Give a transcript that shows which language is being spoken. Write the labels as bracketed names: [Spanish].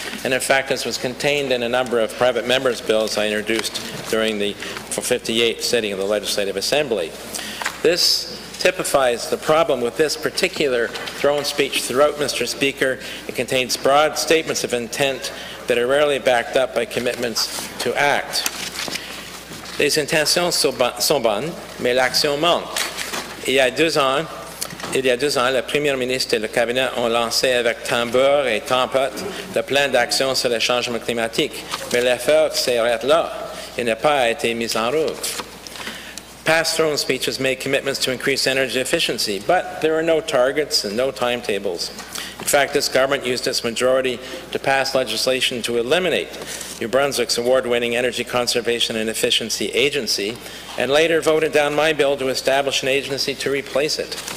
[English] And in fact, as was contained in a number of private members' bills I introduced during the 58th sitting of the Legislative Assembly. This typifies the problem with this particular throne speech throughout, Mr. Speaker. It contains broad statements of intent that are rarely backed up by commitments to act. [French] Les intentions sont bonnes, mais l'action manque. Il y a 2 ans, le Premier ministre et le cabinet ont lancé avec tambour et trompette le plan d'action sur le changement climatique, mais l'effort s'arrête là et n'a pas été mis en route. [English] Past throne speeches made commitments to increase energy efficiency, but there are no targets and no timetables. In fact, this government used its majority to pass legislation to eliminate New Brunswick's award-winning Energy Conservation and Efficiency Agency, and later voted down my bill to establish an agency to replace it.